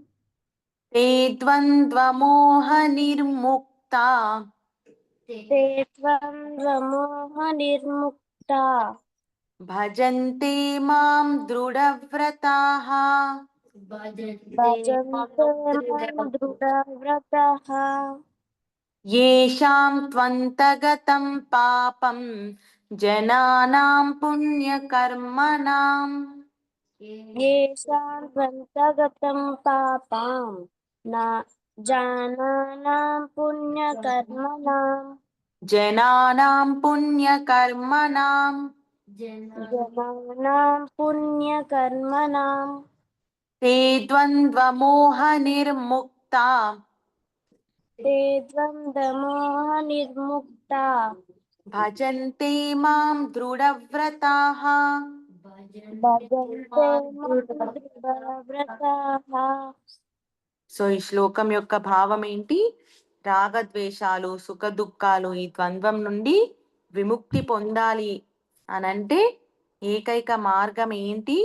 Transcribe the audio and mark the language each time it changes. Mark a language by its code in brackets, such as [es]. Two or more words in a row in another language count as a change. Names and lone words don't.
[sa] తే ద్వంద్వమోహ నిర్ముక్తా తే ద్వంద్వమోహ నిర్ముక్తా భజంతే మాం దృఢవ్రతాః భజంతే మాం దృఢవ్రతాః. येषां त्वन्तगतं पापं जनानां पुण्यकर्मणां येषां త్వంతగతం పాపం జనానాం పుణ్యకర్మణాం जनानां पुण्यकर्मणां జనానాం పుణ్యకర్మణాం ते द्वन्द्वमोहनिर्मुक्ता ते द्वन्द्वमोह निर्मुक्ता భజంతే మాం దృఢవ్రతాః. భజन्ते మాం దృఢవ్రతాః. [te] సో ఈ శ్లోకం యొక్క భావం ఏంటి? రాగద్వేషాలు, సుఖ దుఃఖాలు, ఈ ద్వంద్వం నుండి విముక్తి పొందాలి అనంటే ఏకైక మార్గం ఏంటి?